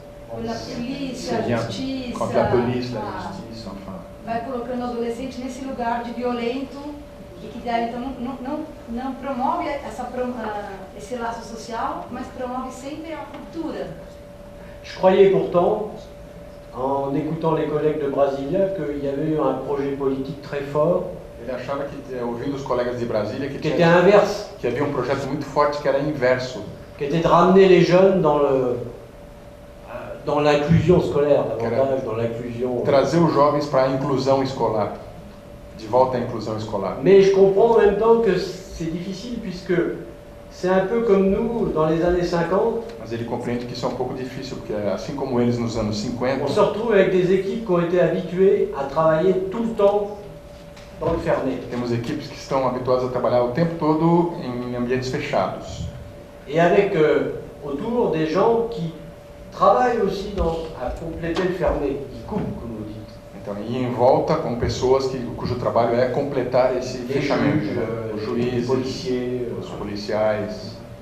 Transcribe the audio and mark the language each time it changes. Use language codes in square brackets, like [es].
[pt] quando a polícia, a justiça... Contra a polícia, a justiça, enfin... Vai colocando o adolescente nesse lugar de violento e que daí então não promove esse laço social, mas promove sempre a ruptura. [fr] Je croyais pourtant, en écoutant les collègues de Brasilia, qu'il y avait eu un projet politique très fort. [pt] Ele achava que, ouvindo os colegas de Brasília, que [fr] était inverse, [pt] que havia projeto muito forte que era inverso, [fr] qui était de ramener les jeunes dans l'inclusion scolaire, davantage dans l'inclusion. [pt] Trazer os jovens para a inclusão escolar, de volta à inclusão escolar. [fr] Mais je comprends en même temps que c'est difficile puisque c'est un peu comme nous dans les années 50. [pt] Mas ele compreende que isso é pouco difícil porque assim como eles nos anos 50, [fr] on se retrouve avec des équipes qui ont été habituées à travailler tout le temps dans le fermé. [pt] Temos equipes que estão habituadas a trabalhar o tempo todo em ambientes fechados. [fr] Et avec autour des gens qui travaillent aussi à compléter le fermé, qui coupent, comme vous dites. [pt] Então, e em volta com pessoas cujo trabalho é completar esse fechamento, os juízes, os policiais.